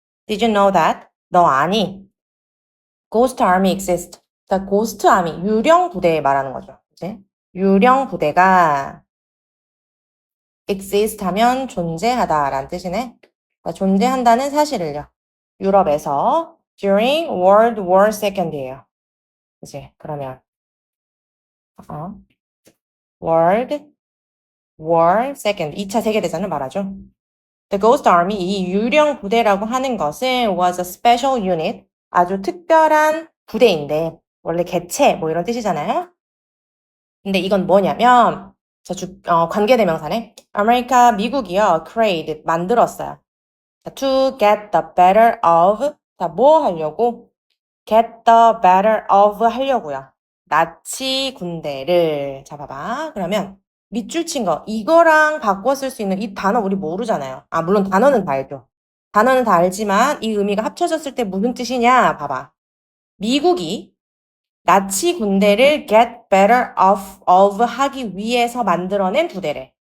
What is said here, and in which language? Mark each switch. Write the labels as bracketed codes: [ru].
[en] Did you know that? [ko] 너 아니? [en] Ghost army exist. [ko] 자, ghost army, 유령 부대 말하는 거죠. 그치? 유령 부대가 exist 하면 존재하다라는 뜻이네. 그러니까 존재한다는 사실을요. 유럽에서 [en] during World War II [ko] 예요. 그치? 그러면 World War II, 2차 세계대전을 말하죠. [en] The Ghost Army, [ko] 이 유령 부대라고 하는 것은 [en] was a special unit, [ko] 아주 특별한 부대인데, 원래 개체, 뭐 이런 뜻이잖아요. 근데 이건 뭐냐면, 관계대명사네. 아메리카, 미국이요, create, 만들었어요. 자, [en] to get the better of, [ko] 자, 뭐 하려고? [en] get the better of [ko] 하려고요. 나치 군대를, 자, 봐봐. 그러면, 밑줄 친 거, 이거랑 바꿔 쓸 수 있는 이 단어 우리 모르잖아요. 아, 물론 단어는 다 알죠. 단어는 다 알지만 이 의미가 합쳐졌을 때 무슨 뜻이냐? 봐봐. 미국이 나치 군대를 [en] get better of [ko] 하기 위해서 만들어낸 부대래.